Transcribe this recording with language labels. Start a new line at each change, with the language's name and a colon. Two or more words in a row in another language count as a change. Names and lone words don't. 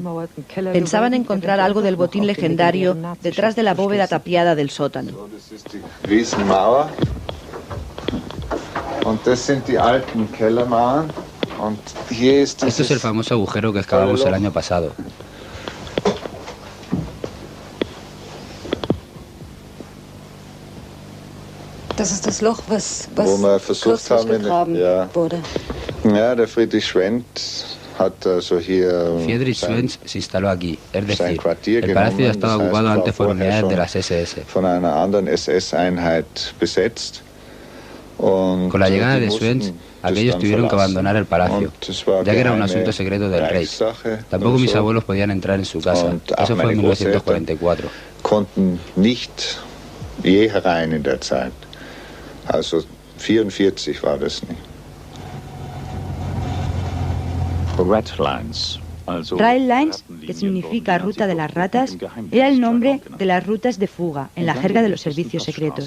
Spanish: Pensaban encontrar algo del botín legendario detrás de la bóveda tapiada del sótano. Esto es el famoso agujero que excavamos el año pasado.
German: Das ist das Loch, was kürzlich gegraben wurde. Ja, der Friedrich Schwendt hat also hier
Spanish: Friedrich Schwendt se instaló aquí, es decir, el palacio ya estaba ocupado antes por unidades de las SS.
German: Von einer anderen SS-Einheit besetzt.
Spanish: Con la llegada de Schwendt, aquellos tuvieron que abandonar el palacio, ya que era un asunto secreto del rey. Tampoco mis abuelos podían entrar en su casa. Eso fue en 1944.
German: Konnten nicht je herein in der Zeit. Also 44 war das nicht.
English: Rail Lines,
Spanish: que significa ruta de las ratas, era el nombre de las rutas de fuga en la jerga de los servicios secretos.